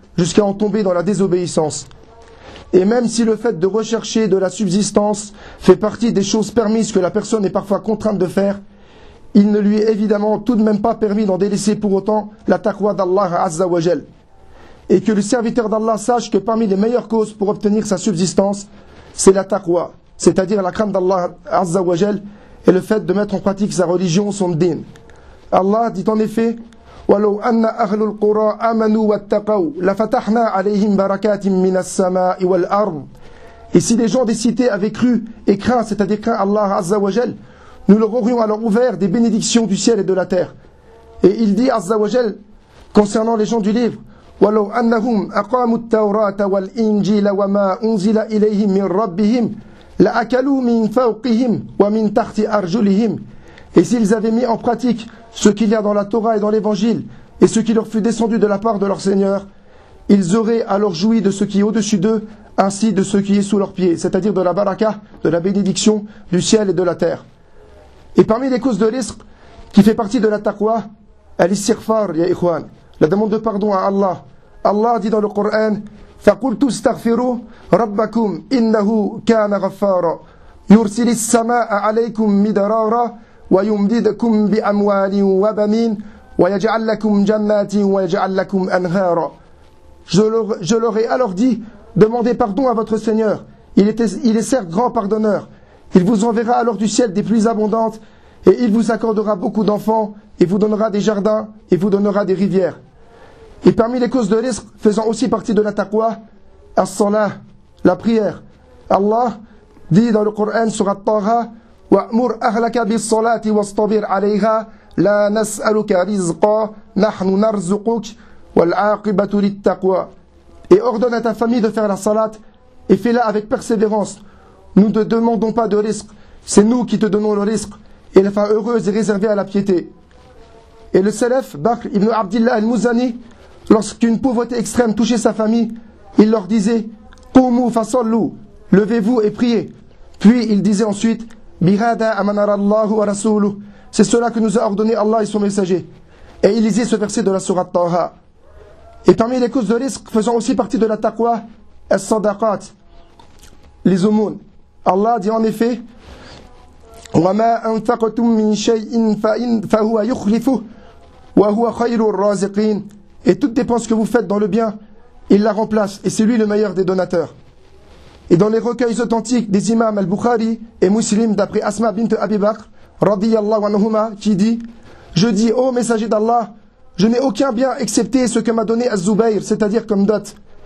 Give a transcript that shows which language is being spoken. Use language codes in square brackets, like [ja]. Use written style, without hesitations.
[fr] jusqu'à en tomber dans la désobéissance. Et même si le fait de rechercher de la subsistance fait partie des choses permises que la personne est parfois contrainte de faire, il ne lui est évidemment tout de même pas permis d'en délaisser pour autant la taqwa d'Allah Azza wa Jal. Et que le serviteur d'Allah sache que parmi les meilleures causes pour obtenir sa subsistance, c'est la taqwa, c'est-à-dire la crainte d'Allah Azza wa Jal et le fait de mettre en pratique sa religion, son din. Allah dit en effet [ar] وَلَوْ أَنَّ أَهْلُ الْقُرَىٰ أَمَنُوا وَاتَّقَوْا لَفَتَحْنَا عَلَيْهِمْ بَرَكَاتٍ مِّنَ السَّمَاءِ وَالْأَرْضِ. [fr] Et si les gens des cités avaient cru et craint, c'est-à-dire craint Allah Azza wa Jal, nous leur aurions alors ouvert des bénédictions du ciel et de la terre. Et il dit Azza wa Jal concernant les gens du livre [ar] وَلَوْ أَنَّهُمْ أَقَامُوا التَّوْرَاةَ وَالْإِنْجِيلَ وَمَا أُنْزِلَ إِلَيْهِمْ مِنْ رَبِّهِمْ لَأَكَلُوا مِنْ فَوْقِهِمْ وَمِنْ تَحْتِ أَرْجُلِهِمْ. [fr] Et s'ils avaient mis en pratique ce qu'il y a dans la Torah et dans l'Évangile, et ce qui leur fut descendu de la part de leur Seigneur, ils auraient alors joui de ce qui est au-dessus d'eux, ainsi de ce qui est sous leurs pieds, c'est-à-dire de la baraka, de la bénédiction, du ciel et de la terre. Et parmi les causes de l'isq, qui fait partie de la taqwa, al-istighfar, ya ikhwan, la demande de pardon à Allah. Allah dit dans le Coran, [ar] فَقُلْتُ اسْتَغْفِرُوا رَبَّكُمْ إِنَّهُ كَانَ غَفَّارًا يُرْسِلِ السَّمَاءَ عَلَيْكُمْ مِدَرَارًا وَيُمْدِدَكُمْ بِأَمْوَالٍ وَبَنِينَ وَيَجْعَلْ لَكُمْ جَنَّاتٍ وَيَجْعَلْ لَكُمْ أَنْهَارًا. [fr] Je leur ai alors dit, demandez pardon à votre Seigneur, il est certes grand pardonneur, il vous enverra alors du ciel des pluies abondantes, et il vous accordera beaucoup d'enfants, et vous donnera des jardins, et vous donnera des rivières. Et parmi les causes de risque, faisant aussi partie de la taqwa, as-salah, la prière. Allah dit dans le Coran sur At-Taha, [ar] وَأْمُرْ أَهْلَكَ بِالصَّلَاةِ وَاسْتَبِرْ عَلَيْهَا لَا نَسْأَلُكَ رِزْقًا نَحْنُ نَرْزُقُكَ وَالْعَاقِبَةُ لِلتَّقْوَى. [fr] Et ordonne à ta famille de faire la salat et fais-la avec persévérance. Nous ne demandons pas de risque, c'est nous qui te donnons le risque et la fin heureuse est réservée à la piété. Et le salaf, Bakr ibn Abdillah al-Muzani, lorsqu'une pauvreté extrême touchait sa famille, il leur disait [ar] قُومُوا فَصَلُّوا, [fr] levez-vous et priez. Puis il disait ensuite [ar] بِهَادَا أَمَنَرَ اللَّهُ وَرَسُولُهُ, [fr] c'est cela que nous a ordonné Allah et son messager. Et il lisait ce verset de la sourate Taha. Et parmi les causes de risque faisant aussi partie de la taqwa, as-sadaqat, les aumônes. Allah dit en effet [ar] وَمَا أَنْفَقْتُمْ مِنْ شَيْءٍ فَهُوَ يُخْلِفُهُ وَهُوَ خَيْرُ الرَّازِقِينَ. [fr] Et toute dépense que vous faites dans le bien, il la remplace et c'est lui le meilleur des donateurs. Et dans les recueils authentiques des imams al-Bukhari et Muslim, d'après Asma bint Abi Bakr, radiyallahu anhuma, qui dit « Je dis, ô messager d'Allah, je n'ai aucun bien excepté ce que m'a donné Az-Zubayr, c'est-à-dire comme dot.